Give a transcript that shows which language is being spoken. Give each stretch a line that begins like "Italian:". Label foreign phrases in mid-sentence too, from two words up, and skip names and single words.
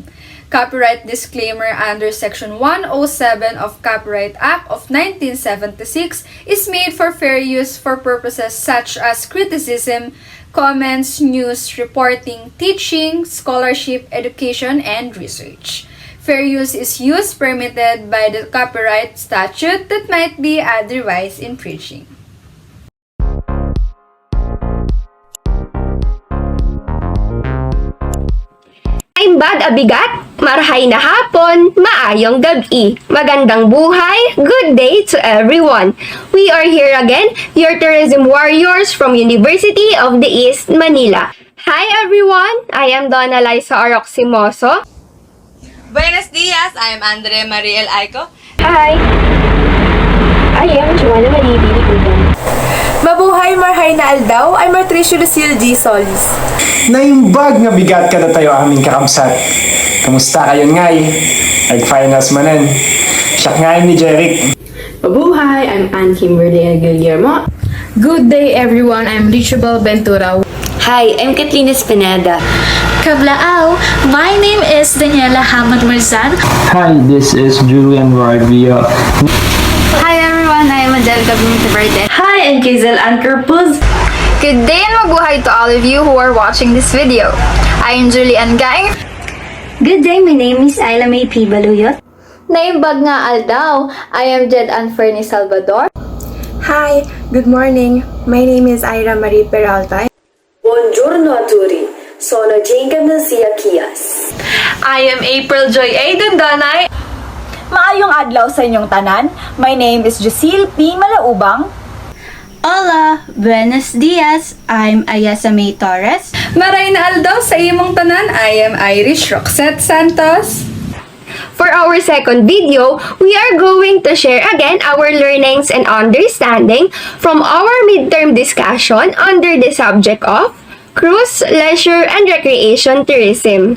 English: Copyright disclaimer under Section 107 of Copyright Act of 1976 is made for fair use for purposes such as criticism, comments, news, reporting, teaching, scholarship, education, and research. Fair use is use permitted by the copyright statute that might be otherwise infringing.
Iloko: I'm bad abigat,
Bikol: marahay na hapon,
Cebuano: maayong gabi,
Filipino: magandang buhay,
English: good day to everyone. We are here again, your tourism warriors from University of the East, Manila. Hi everyone, I am Donna Liza Oroximoso.
Spanish: Buenos dias,
English: I am Andre Mariel Aiko. Hi, I am Joanna Marie Bilibugan.
Bikol: Mabuhay marhay na aldaw ay Martricio Lucille G. Solis.
Iloko: Naimbag nga bigat kada tayo aming kakabsat. Kamusta kayo ngay? Nag-finals manan. Siyak ngay ni Jeric.
English: Mabuhay, I'm Ann Kimberly Guillermo. Good day everyone, I'm Richabel Ventura. Hi, I'm Katrina Spineda. Kablaaw, my name is Daniela Hamad Marzan. Hi, this is Julian Varvia. Hi everyone, I am Angelica Bumintaverde. Hi, I'm Kazel Ankerpuz. Good day and mabuhay to all of you who are watching this video. I am Julian Gaing. Good day, my name is Ayla May P. Baluyot.
Iloko: Naimbag nga aldaw,
English: I am Jed Anferni Salvador. Hi, good morning. My name is Ira Marie Peralta.
Italian: Buongiorno a tutti. Sono Jacob Melcia Kias.
English: I am April Joy A. Dandanay.
Cebuano: Maayong adlaw sa inyong tanan.
English: My name is Jusil P. Malaubang.
Spanish: Hola, buenos dias.
English: I'm Ayasa May Torres.
Bikol: Maray na aldaw sa imong tanan.
English: I am Irish Roxette Santos. For our second video, we are going to share again our learnings and understanding from our midterm discussion under the subject of cruise, leisure, and recreation tourism.